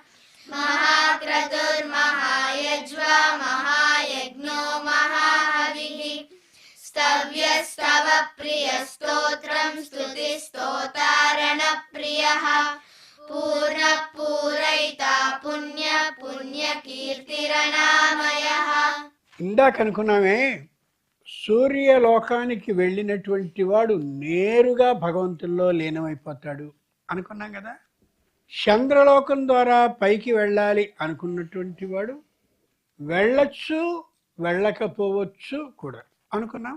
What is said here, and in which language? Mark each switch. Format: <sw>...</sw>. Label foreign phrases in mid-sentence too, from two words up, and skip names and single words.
<sa>महाक्रतुर्महायज्वा महायज्ञो महाहविः स्तव्यस्तव प्रियस्तोत्रं स्तुतिस्तोतारणप्रियः पूर्णः पूरयिता पुण्य पुण्यकीर्तिरनामयः.</sa> <te>ఇందాక అనుకున్నామే సూర్యలోకానికి వెళ్ళినటువంటి వాడు నేరుగా భగవంతుల్లో లీనమైపోతాడు అనుకున్నాం కదా. చంద్రలోకం ద్వారా పైకి వెళ్ళాలి అనుకున్నటువంటి వాడు వెళ్ళచ్చు వెళ్ళకపోవచ్చు కూడా అనుకున్నాం.</te>